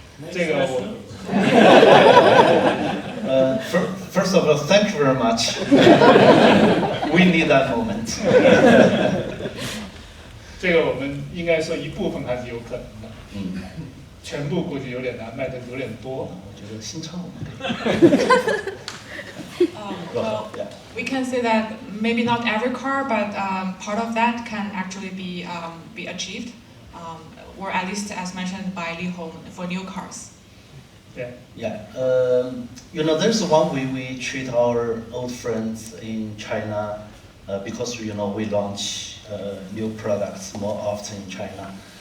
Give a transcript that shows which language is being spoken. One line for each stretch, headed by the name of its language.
Chinese: 这个我
English: First of all, thank you very much. We need that moment.
Chinese: 这个我们应该说一部分还是有可能的，全部估计有点难，卖的有点多。我觉得新车我们可以。
English: Well, we can say that maybe not every car, but part of that can actually be achieved, or at least as mentioned by Li Hong for new cars. Yeah. You know, there's one way we treat our old friends in China because we launch new products more often in China.